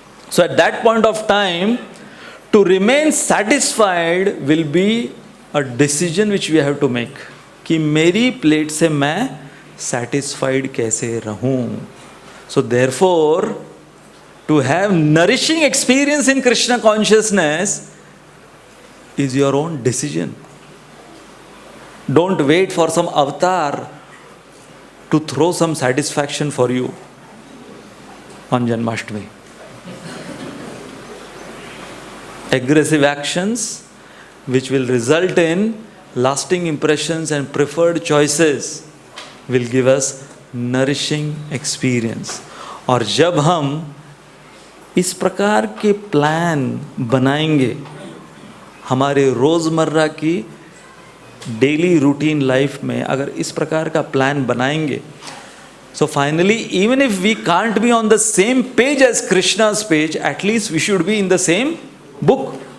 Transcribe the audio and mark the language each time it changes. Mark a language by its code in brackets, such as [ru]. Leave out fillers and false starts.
[en] so at that point of time to remain satisfied will be a decision which we have to make, [hi] कि मेरी plate से मैं satisfied कैसे रहूं. [en] So therefore to have nourishing experience in Krishna consciousness is your own decision. Don't wait for some avatar to throw some satisfaction for you on Janmashtami. Aggressive actions which will result in lasting impressions and preferred choices will give us nourishing experience. [hi] और जब हम इस प्रकार के plan बनाएंगे हमारे रोज़मर्रा की डेली रूटीन लाइफ में, अगर इस प्रकार का प्लान बनाएंगे, [en] So finally even if we can't be on the same page as Krishna's page, at least we should be in the same book.